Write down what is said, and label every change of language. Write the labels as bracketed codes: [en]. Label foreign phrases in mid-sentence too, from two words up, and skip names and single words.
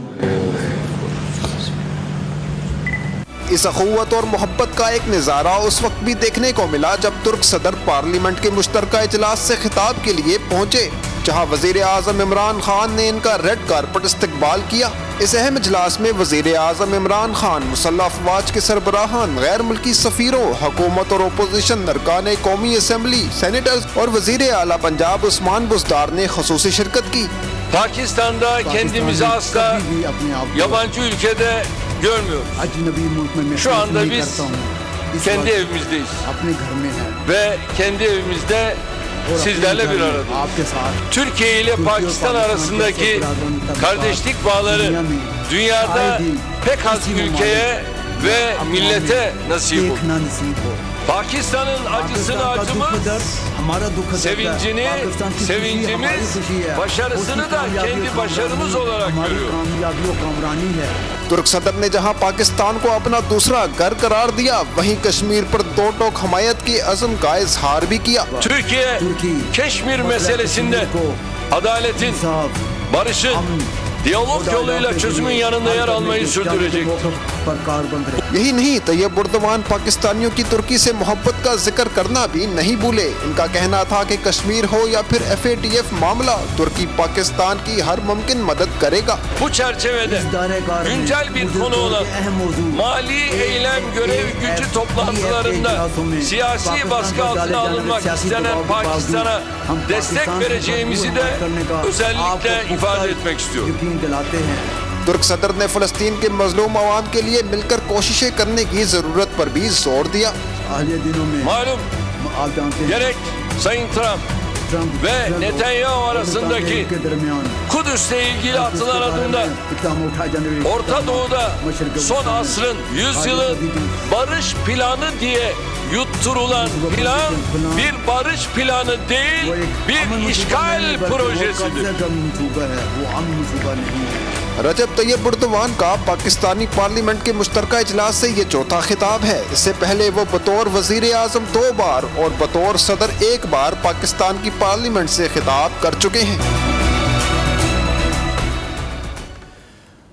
[ur] اس اخوت اور محبت کا ایک نظارہ اس وقت بھی دیکھنے کو ملا جب ترک صدر پارلیمنٹ کے مشترکہ اجلاس سے خطاب کے لیے پہنچے، جہاں وزیر اعظم عمران خان نے ان کا [en] red carpet [ur] استقبال کیا. اس اہم اجلاس میں وزیر اعظم عمران خان، مسلح افواج کے سربراہان، غیر ملکی سفیروں، حکومت اور اپوزیشن، اراکین قومی اسمبلی، سینیٹرز اور وزیر اعلیٰ پنجاب عثمان بزدار نے خصوصی شرکت کی. [tr] Pakistan'da kendimizi asla yabancı ülkede görmüyoruz. Şu anda biz kendi evimizdeyiz. Ve kendi evimizde sizlerle bir aradayız. Türkiye ile Pakistan arasındaki kardeşlik bağları dünyada pek az ülkeye ve millete nasip olur. Pakistan'ın acısını acımız, sevincini sevincimiz, başarısını da kendi başarımız olarak görüyoruz. [ur] ترک صدر نے جہاں پاکستان کو اپنا دوسرا گھر قرار دیا، وہیں کشمیر پر دو ٹوک حمایت کی عزم کا اظہار بھی کیا. [tr] Türkiye, Keşmir meselesinde adaletin, barışın, diyalog yoluyla çözümün yanında yer almayı sürdürecek. [ur] یہی نہیں، طیب اردوان پاکستانیوں کی ترکی سے محبت کا ذکر کرنا بھی نہیں بھولے. ان کا کہنا تھا کہ کشمیر ہو یا پھر FATF معاملہ، ترکی پاکستان کی ہر ممکن مدد کرے گا. [tr] Bu çerçevede güncel bir konu olan mali eylem görev gücü toplantılarında siyasi baskı altına alınmak istenen Pakistan'a destek vereceğimizi de özellikle ifade etmek istiyorum. [ur] ترک صدر نے فلسطین کے مظلوم عوام کے لیے مل کر کوششیں کرنے کی ضرورت پر بھی زور دیا. [tr] Malum gerek Sayın Trump ve Netanyahu arasındaki Kudüs'le ilgili atılan adımda Orta Doğu'da son asrın, yüzyılın barış planı diye yutturulan plan bir barış planı değil, bir işgal projesidir. [ur] رجب طیب اردوان کا پاکستانی پارلیمنٹ کے مشترکہ اجلاس سے یہ چوتھا خطاب ہے. اس سے پہلے وہ بطور وزیر اعظم 2 بار اور بطور صدر 1 بار پاکستان کی پارلیمنٹ سے خطاب کر چکے ہیں.